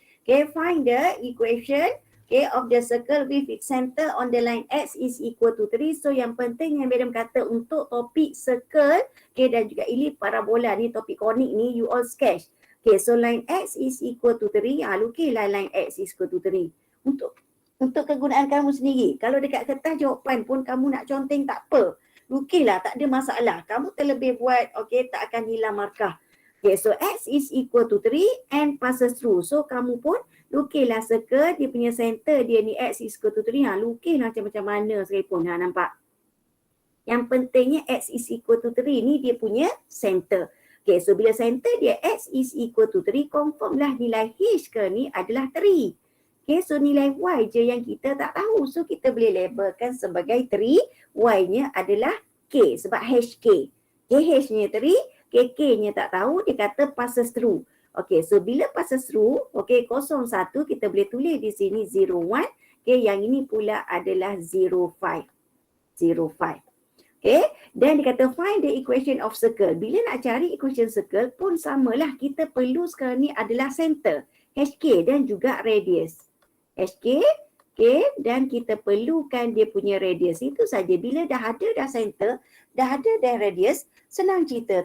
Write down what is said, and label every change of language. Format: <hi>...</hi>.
<en>Okay, find the equation of the circle with its center on the line X is equal to 3.</en> <ms>So yang penting yang madam kata untuk topik circle dan juga elip parabola ni, topik konik ni, you all sketch.</ms> <en>So line X is equal to 3.</en> <ms>Lukislah</ms> <en>line X is equal to 3.</en> <ms>Untuk kegunaan kamu sendiri. Kalau dekat kertas jawapan pun kamu nak conteng tak apa. Lukislah, tak ada masalah. Kamu terlebih buat, tak akan hilang markah.</ms> <en>So X is equal to 3 and passes through.</en> <ms>So kamu pun lukislah circle, dia punya center dia ni X is equal to 3. Lukislah macam mana sekalipun. Nampak? Yang pentingnya X is equal to 3 ni dia punya center. So bila center dia X is equal to 3, confirm lah nilai H ke ni adalah 3. So nilai Y je yang kita tak tahu. So kita boleh labelkan sebagai 3, Y-nya adalah K sebab HK. H-nya 3, K-nya tak tahu, dia kata passes through. So bila passes through, 01 kita boleh tulis di sini 01. Yang ini pula adalah 05. Dan dia kata</ms> <en>find the equation of circle.</en> <ms>Bila nak cari equation circle pun samalah, kita perlu sekarang ni adalah center, HK dan juga radius. HK, dan kita perlukan dia punya radius. Itu saja. Bila dah ada center, dah ada radius, senang cerita.</ms>